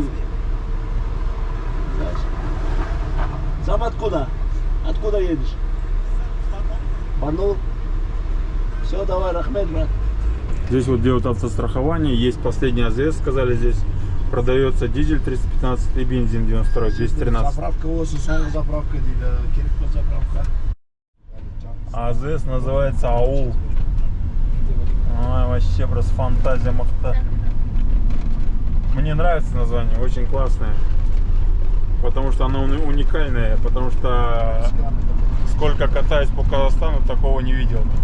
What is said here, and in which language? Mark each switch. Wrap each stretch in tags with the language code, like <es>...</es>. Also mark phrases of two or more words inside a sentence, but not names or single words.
<ru>Знаешь. Сам откуда? Откуда едешь? Барнаул. Все, давай, рахмет, брат. Здесь вот делают автострахование, есть последний АЗС, сказали здесь. Продается дизель 315 и бензин 92, 213.</ru> <kk>Заправка осы, соңғы заправка дейді. Керек по заправка.</kk> <ru>АЗС называется аул. Ой, вообще просто фантазия махта. Мне нравится название, очень классное. Потому что оно уникальное, потому что сколько катаюсь по Казахстану, такого не видел.</ru>